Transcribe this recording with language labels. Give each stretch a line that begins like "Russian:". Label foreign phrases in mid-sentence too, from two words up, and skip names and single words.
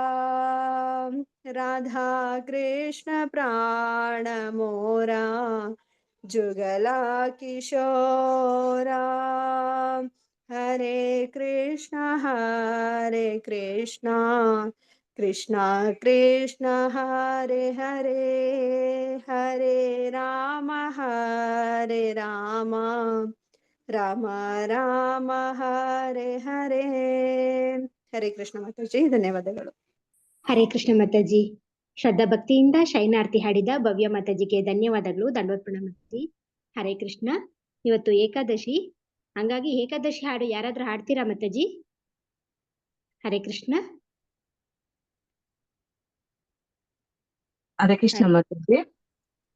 Bangla: রাধা কৃষ্ণ প্রাণ মোরা জুগলা কিশোরা হরে কৃষ্ণ কৃষ্ণ কৃষ্ণ হরে হরে হরে রাম রাম রাম হরে হরে হরে কৃষ্ণ মাতাজি ಧನ್ಯವಾದಗಳು.
Kannada: ಹರೇ ಕೃಷ್ಣ ಮಾತಾಜಿ. ಶ್ರದ್ಧಾ ಭಕ್ತಿಯಿಂದ ಶೈನಾರ್ತಿ ಹಾಡಿದ ಭವ್ಯ ಮಾತಾಜಿಗೆ ಧನ್ಯವಾದಗಳು. ದಂಡವತ್ ಪ್ರಣಾಮ ಮಾತಾಜಿ. ಹರೇ ಕೃಷ್ಣ. ಇವತ್ತು ಏಕಾದಶಿ, ಹಂಗಾಗಿ ಏಕಾದಶಿ ಹಾಡು ಯಾರಾದ್ರೂ ಹಾಡ್ತೀರಾ ಮಾತಾಜಿ? ಹರೇ ಕೃಷ್ಣ. ಹರೇ ಕೃಷ್ಣ ಮಾತಾಜಿ.